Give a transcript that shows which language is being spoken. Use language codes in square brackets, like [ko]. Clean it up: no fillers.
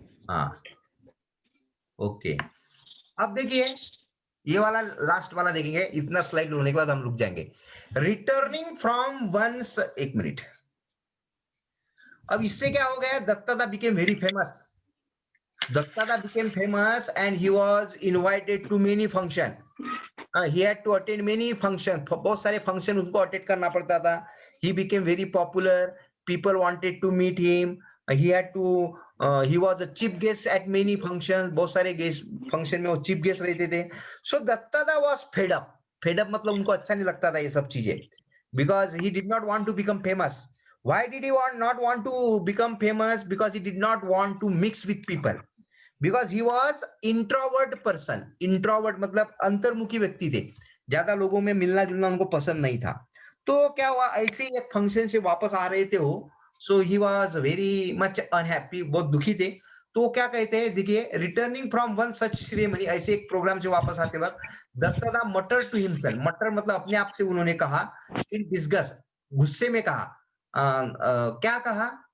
[hi] हाँ, ओके। अब देखिए ये वाला लास्ट वाला देखेंगे, इतना स्लाइड होने के बाद हम रुक जाएंगे। [en] returning from once, [hi] एक मिनट। अब इससे क्या हो गया? [en] Dattada became very famous. Dattada became famous and he was invited to many function. He had to attend many function, [hi] बहुत सारे function उसको attend करना पड़ता था। [en] He became very popular. People wanted to meet him. He had to he was a chief guest at many functions. [hi] बहुत सारे guest function में वो chief guest रहते थे। [en] So Dattada was fed up. [hi] Fed up मतलब उनको अच्छा नहीं लगता था ये सब चीजें, [en] because he did not want to become famous. Why did he not want to become famous? Because he did not want to mix with people. Because he was introvert person. [hi] Introvert मतलब अंतर्मुखी व्यक्ति थे, ज्यादा लोगों में मिलना जुलना उनको पसंद नहीं था। तो क्या हुआ, ऐसे ही एक फंक्शन से वापस आ रहे थे वो, [en] so he was very much unhappy, [hi] बहुत दुखी थे। तो क्या कहते हैं, देखिए, [en] returning from one such ceremony, [hi] ऐसे एक प्रोग्राम से वापस आते वक्त दत्तादा [en] mutter to himself, [hi] मटर मतलब अपने आप से उन्होंने कहा, [en] in disgust, [hi] गुस्से में कहा, क्या कहा?